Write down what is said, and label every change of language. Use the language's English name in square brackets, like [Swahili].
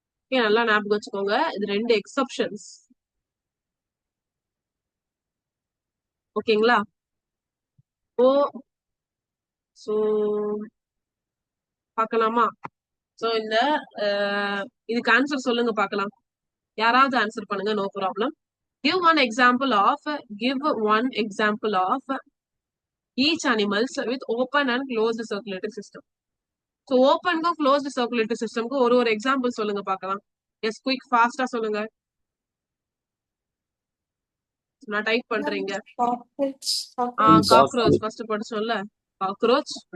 [Tamil] Okay, நல்லா ஞாபகம் வச்சுக்கோங்க. இது ரெண்டு எக்ஸப்ஷன்ஸ். ஓகேங்களா? ஓ, சோ பார்க்கலாமா? சோ இந்த இதுக்கு ஆன்சர் சொல்லுங்க பார்க்கலாம். யாராவது ஆன்சர் பண்ணுங்க, no problem. [English] Give one example of give one example of each animals with open and closed circulatory system. [Tamil] So open க்கும் closed circulatory system க்கு ஒரு எக்ஸாம்பிள் சொல்லுங்க பார்க்கலாம். எஸ், குயிக் ஃபாஸ்டா சொல்லுங்க. நான் டைப் பண்றீங்க. Cockroach cockroach first படிச்சோம்ல, cockroach.